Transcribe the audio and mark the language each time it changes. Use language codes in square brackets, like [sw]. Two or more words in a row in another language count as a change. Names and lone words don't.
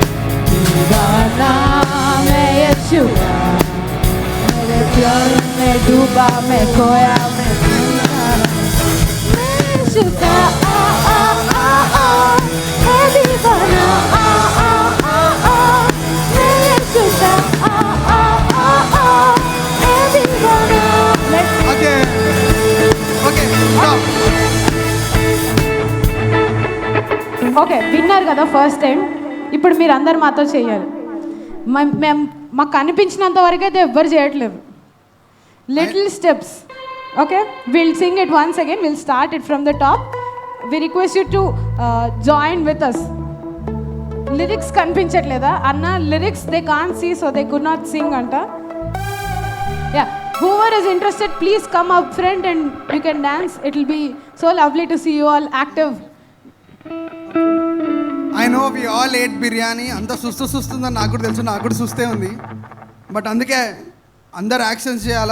[hi] दीवाना मैं यीशु का, मेरे प्यार में डूबा मैं खोया मैं यीशु का है दीवाना मैं यीशु का है दीवाना. [en] okay okay stop. [te] ఓకే విన్నారు కదా [en] first time. [te] ఇప్పుడు మీరు అందరు మాతో చేయాలి. మేము మాకు కనిపించినంత వరకు అయితే ఎవ్వరు చేయట్లేదు. [en] little steps. okay will sing it once again. will start it from the top. we request you to join with us. [te] లిరిక్స్ కనిపించట్లేదా అన్న? [en] lyrics they can see so they could not sing అంట. యా, whoever is interested please come up front and you can dance. It will be so lovely to see you all active. I know we all ate biryani. [te] అంత సుస్తుందని నాకు కూడా తెలుసు, నాకు కూడా సుస్తే ఉంది. బట్ అందుకే అందరు యాక్షన్స్ చేయాలా.